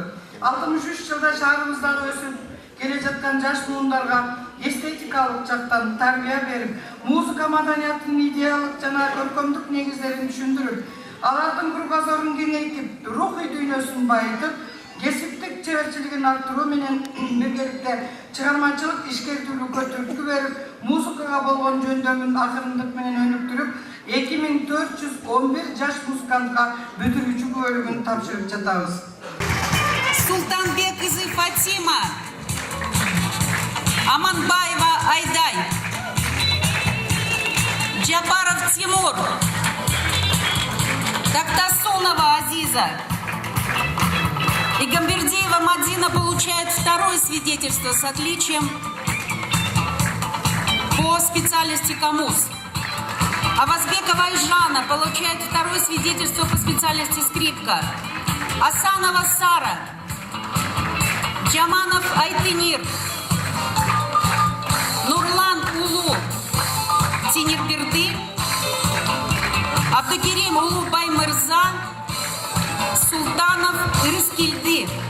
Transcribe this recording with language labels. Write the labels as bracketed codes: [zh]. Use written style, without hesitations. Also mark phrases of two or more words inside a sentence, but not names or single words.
[ky] 63 жылда шаарыбыздагы өсүп келе жаткан жаш муундарга эстетикалык жактан тарбия берип, музыка маданиятынын идеялык жана көркөмдүк негиздерин түшүндүрүп, алардын кругозорун кеңейтип, рухий дүйнөсүн байытып, кесиптик чеберчилигин арттыруу менен биргеликте чыгармачылык ишкердүүлүккө түрткү берип, музыкага болгон жөндөмүн акырындык менен өнүктүрүп, 2411 жаш музыкантка бүтүрүүчү күбөлүгүн тапшырып жатабыз. [ru] Султанбек кызы Фатима, Аманбаева Айдай, Джапаров Тимур, Тактасунова Азиза и Гамбердиева Мадина получают второе свидетельство с отличием по специальности КАМУС. Авазбекова Айжана получает второе свидетельство по специальности скрипка. Асанова Сара, Джаманов Айтынир, Нурлан Улу Тинирберды, Абдукерим Улубай Мырза, Султанов Рыскильды.